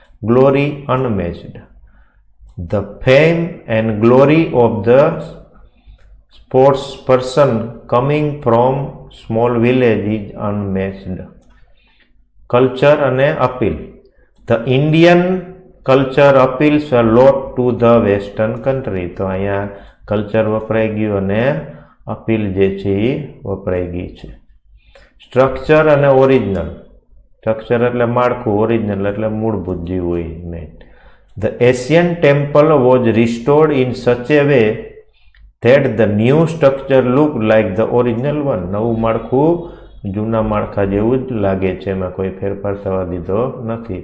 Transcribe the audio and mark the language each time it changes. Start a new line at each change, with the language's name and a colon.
English: Glory unmatched. The fame and glory of the sports person coming from small village is unmatched. Culture and appeal. The Indian culture appeals a lot to the western country.
Gujarati: તો અહીંયા culture વપરાઈ ગયું અને appeal જે છે એ વપરાઈ ગઈ છે. Structure અને original. Structure એટલે માળખું, ઓરિજિનલ એટલે મૂળભૂત જે હોય main.
English: The Asian temple was restored in such a way that the new structure looked like the original one.
Gujarati: નવું માળખું જૂના માળખા જેવું જ લાગે છે, એમાં કોઈ ફેરફાર થવા દીધો નથી.